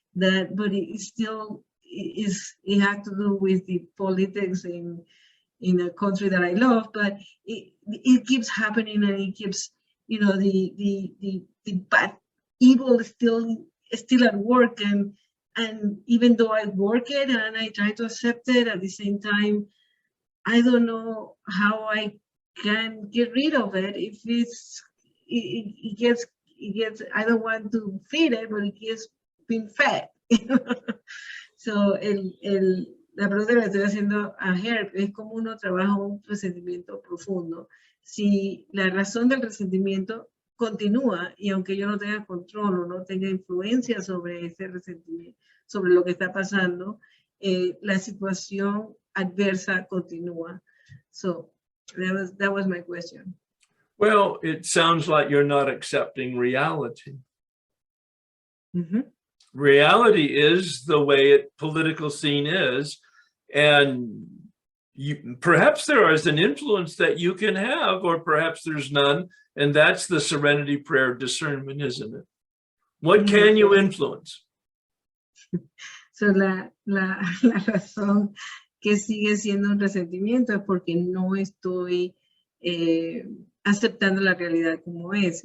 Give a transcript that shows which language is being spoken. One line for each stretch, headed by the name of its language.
English: But it still it had to do with the politics in a country that I love, but it keeps happening, and it keeps, you know, the bad evil is still at work, and even though I work it and I try to accept it, at the same time I don't know how I can get rid of it. If it gets I don't want to feed it, but it gets been fed.
Spanish: So la pregunta que le estoy haciendo a Herb es cómo uno trabaja un resentimiento profundo. Si la razón del resentimiento continúa y aunque yo no tenga control o no tenga influencia sobre ese resentimiento, sobre lo que está pasando, la situación adversa continúa.
English: So that was my question. well, it sounds like you're not accepting reality. Mm-hmm. Reality is the way political scene is, and perhaps there is an influence that you can have, or perhaps there's none, and that's the serenity prayer discernment, isn't it? What can you influence?
Spanish: So la razón que sigue siendo un resentimiento es porque no estoy aceptando la realidad como es.